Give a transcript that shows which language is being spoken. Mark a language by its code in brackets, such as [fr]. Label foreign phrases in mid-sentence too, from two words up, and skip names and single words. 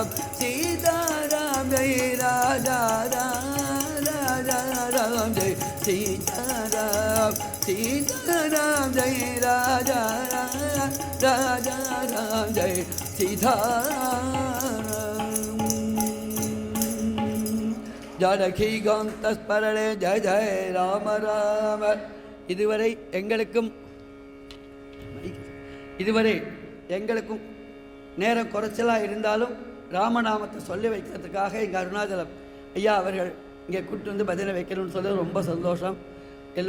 [hi] सीताराम जय राजा राम, राजा राम जय सीताराम. सीताराम जय राजा राम, राजा राम जय सीताराम. [sa] जानकी कान्तस्मरणे जय जय राम राम. [ta] இதுவரை எங்களுக்கும் நேரம் குறைச்சலாக இருந்தாலும் ராமநாமத்தை சொல்லி வைக்கிறதுக்காக எங்கள் அருணாச்சலம் ஐயா அவர்கள் இங்கே கூப்பிட்டு வந்து பதிலை வைக்கணும்னு சொல்லி ரொம்ப சந்தோஷம்.